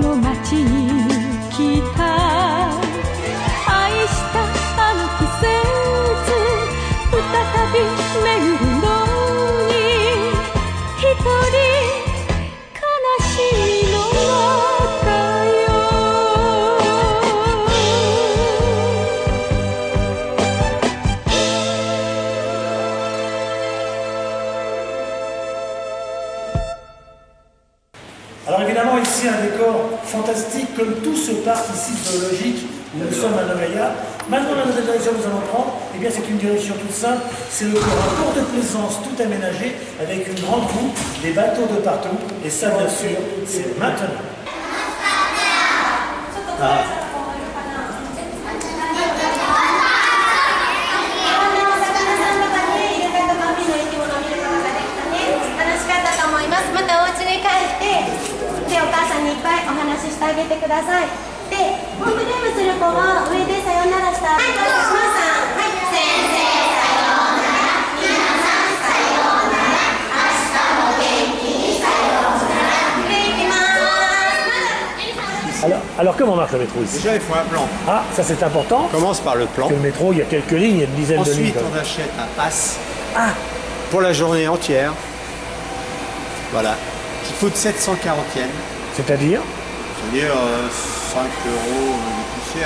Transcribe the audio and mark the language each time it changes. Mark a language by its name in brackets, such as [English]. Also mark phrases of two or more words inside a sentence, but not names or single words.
[Japanese] 町に来た愛したあの季節再び巡るのに一人悲しみの中よ [French] Alors évidemment ici un décor fantastique comme tout ce parc ici zoologique où nous sommes à Nagoya. Maintenant la nouvelle direction que nous allons prendre, eh bien c'est une direction toute simple, c'est un port de plaisance tout aménagé avec une grande roue, des bateaux de partout et ça bien sûr c'est maintenant. Ah. [Japanese] またお家に帰ってお母さんにいっぱいお話ししてあげてください。で、ホームルームする子は上でさよならしたら、はい、どうぞ、島さん、はい、先生さようなら、皆さんさようなら、明日も元気にさようなら。で、行きます。 [French] Alors comment marche le métro ici? Déjà, il faut un plan. Ah, ça c'est important. On commence par le plan. Parce que le métro, il y a quelques lignes, il y a une dizaine de lignes. Ensuite, on achète un pass Ah, pour la journée entière. Voilà. Qui coûte 740 yens. c'est-à-dire C'est-à-dire 5 euros de poussière.